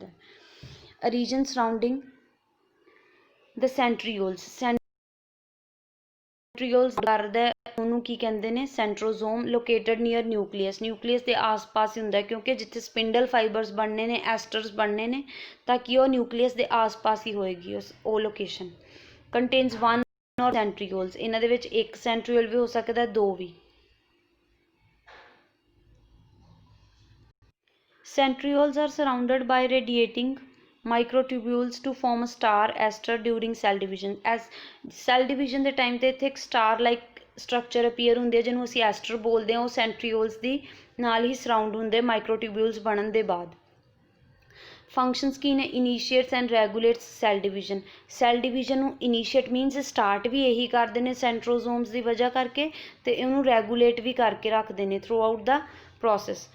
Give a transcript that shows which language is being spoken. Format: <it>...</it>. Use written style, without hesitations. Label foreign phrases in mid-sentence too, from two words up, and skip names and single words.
<en>a region surrounding the centrioles</en> <pa>ਕਰਦਾ ਉਹਨੂੰ ਕੀ ਕਹਿੰਦੇ ਨੇ, ਸੈਂਟਰੋਜ਼ੋਮ।</pa> <en>located near nucleus</en> <pa>ਦੇ ਆਸ-ਪਾਸ ਹੀ ਹੁੰਦਾ ਕਿਉਂਕਿ ਜਿੱਥੇ</pa> <en>spindle fibres</en> <pa>ਬਣਨੇ ਨੇ, ਐਸਟਰਸ ਬਣਨੇ ਨੇ ਤਾਂ ਕਿ ਉਹ ਨਿਊਕਲੀਅਸ ਦੇ ਆਸ-ਪਾਸ ਹੀ ਹੋਏਗੀ ਉਹ ਲੋਕੇਸ਼ਨ।</pa> <en>contains 1 or centrioles,</en> <pa>ਇਹਨਾਂ ਦੇ ਵਿੱਚ ਇੱਕ ਸੈਂਟਰੀਓਲ ਵੀ ਹੋ ਸਕਦਾ, ਦੋ ਵੀ।</pa> <en>Centrioles are surrounded by radiating microtubules to form a star ester during cell division। as cell division</en> <pa>ਦੇ ਟਾਈਮ ਤੇ ਇੱਥੇ ਇੱਕ</pa> <en>star like structure appear</en> <pa>ਹੁੰਦੀ ਹੈ ਜਿਹਨੂੰ ਅਸੀਂ ਐਸਟਰ ਬੋਲਦੇ ਹਾਂ। ਉਹ centrioles ਦੀ ਨਾਲ ਹੀ ਸਰਾਊਂਡ ਹੁੰਦੇ microtubules ਬਣਨ ਦੇ ਬਾਅਦ। ਫੰਕਸ਼ਨਸ ਕੀ ਨੇ,</pa> <en>initiates and regulates cell division</en> <pa>ਨੂੰ</pa> <en>initiate means start</en> <pa>ਵੀ ਇਹੀ ਕਰਦੇ ਨੇ ਸੈਂਟਰੋਜ਼ੋਮਸ ਦੀ ਵਜ੍ਹਾ ਕਰਕੇ ਤੇ ਇਹਨੂੰ ਰੈਗੂਲੇਟ ਵੀ ਕਰਕੇ ਰੱਖਦੇ ਨੇ</pa> <en>throughout the process.</en>